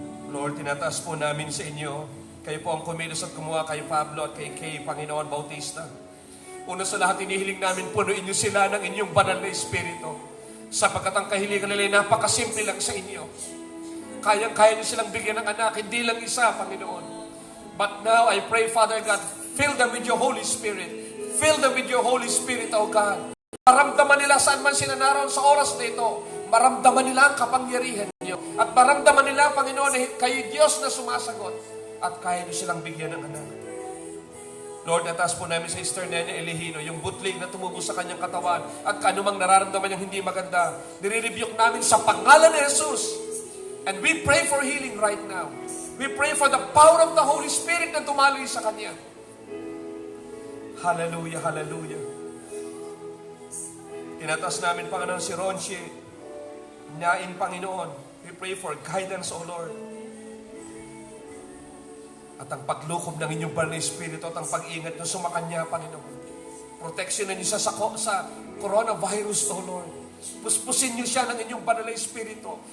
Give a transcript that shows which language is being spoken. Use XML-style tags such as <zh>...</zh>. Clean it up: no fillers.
<tl>Lord, tinataas po namin sa inyo. Kayo po ang kumilos at kumuha kay Pablo at kay Panginoon Bautista. Una sa lahat, inihiling namin, punuin niyo sila ng inyong banal na Espiritu. Sapagkat ang kahilingan nila ay napakasimple lang sa inyo. Kayang-kaya niyo silang bigyan ng anak, hindi lang isa, Panginoon.</tl> <en>But now, I pray, Father God, fill them with your Holy Spirit. Fill them with your Holy Spirit, O God.</en> <tl>Maramdaman nila saan man sila naroon sa oras na ito. Maramdaman nila ang kapangyarihan niyo. At maramdaman nila, Panginoon, kayo Diyos na sumasagot. At kaya niyo silang bigyan ng anak. Lord, nataas po namin sa Sister Nene Elihino, yung butlig na tumubo sa kanyang katawan at kanumang nararamdaman niyang hindi maganda. Nire-rebuke namin sa pangalan ni Jesus.</tl> <en>And we pray for healing right now. We pray for the power of the Holy Spirit</en> <tl>na tumaloy sa kanya.</tl> <en>Hallelujah, hallelujah.</en> <tl>Tinataas namin, Panginoon, si Ronchi, Nain, Panginoon.</tl> <en>We pray for guidance, O Lord.</en> <tl>At ang paglukob ng inyong banal na Espiritu at ang pag-ingat nyo sumakanya, Panginoon. Proteksyonan niyo siya sa coronavirus, O Lord. Puspusin niyo siya ng inyong banal na Espiritu.</tl>